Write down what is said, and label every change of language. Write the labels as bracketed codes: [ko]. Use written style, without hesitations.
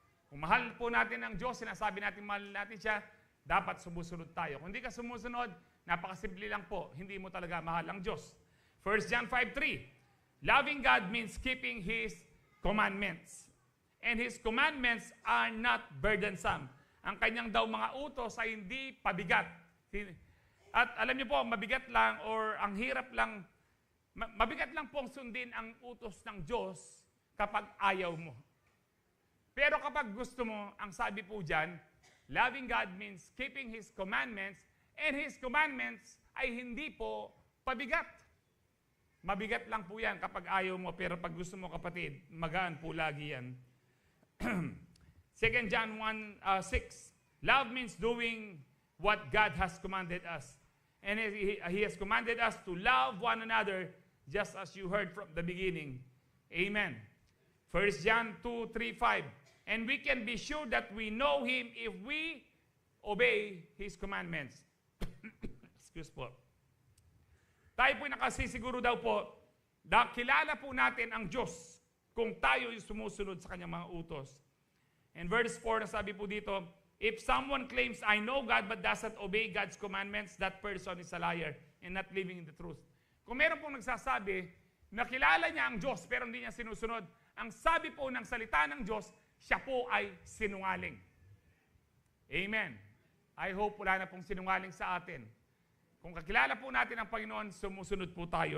[tl] Kung mahal po natin ang Diyos, sinasabi natin mahal natin siya, dapat sumusunod tayo. Kung hindi ka sumusunod, napakasimple lang po, hindi mo talaga mahal ang Diyos. [en] 1 John 5:3, loving God means keeping His commandments. And His commandments are not burdensome. [tl] Ang kanyang daw mga utos ay hindi pabigat. At alam niyo po, mabigat lang or ang hirap lang, mabigat lang pong sundin ang utos ng Diyos kapag ayaw mo. Pero kapag gusto mo, ang sabi po dyan, [en] loving God means keeping His commandments, [tl] and His commandments ay hindi po pabigat. Mabigat lang po yan kapag ayaw mo, pero pag gusto mo, kapatid, magaan po lagi yan. [en] 2 John 1:6, love means doing what God has commanded us. And He has commanded us to love one another just as you heard from the beginning. Amen. 1 John 2:3-5. And we can be sure that we know Him if we obey His commandments. Excuse po. [tl] Tayo po nakasisiguro daw po, kilala po natin ang Diyos kung tayo yung sumusunod sa Kanyang mga utos. [en] And verse 4, [tl] sabi po dito, [en] if someone claims, I know God but doesn't obey God's commandments, that person is a liar and not living in the truth. [tl] Kung meron pong nagsasabi, nakilala niya ang Diyos pero hindi niya sinusunod, ang sabi po ng salita ng Diyos, siya po ay sinungaling. Amen. [en] I hope [tl] wala na pong sinungaling sa atin. Kung kakilala po natin ang Panginoon, sumusunod po tayo.